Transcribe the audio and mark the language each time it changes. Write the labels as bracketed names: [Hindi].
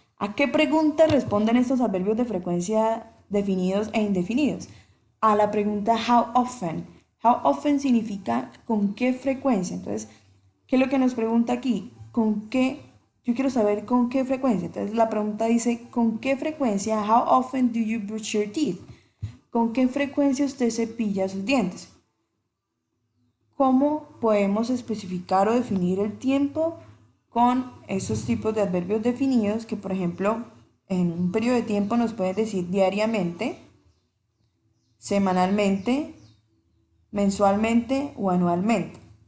[Spanish] ¿A qué pregunta responden estos adverbios de frecuencia definidos e indefinidos? A la pregunta how often. How often significa con qué frecuencia. Entonces, ¿qué es lo que nos pregunta aquí? ¿Con qué? Yo quiero saber con qué frecuencia. Entonces, la pregunta dice, ¿con qué frecuencia? [English] How often do you brush your teeth? [Spanish] ¿Con qué frecuencia usted cepilla sus dientes? ¿Cómo podemos especificar o definir el tiempo con esos tipos de adverbios definidos que, por ejemplo, en un periodo de tiempo nos pueden decir diariamente, semanalmente, mensualmente o anualmente?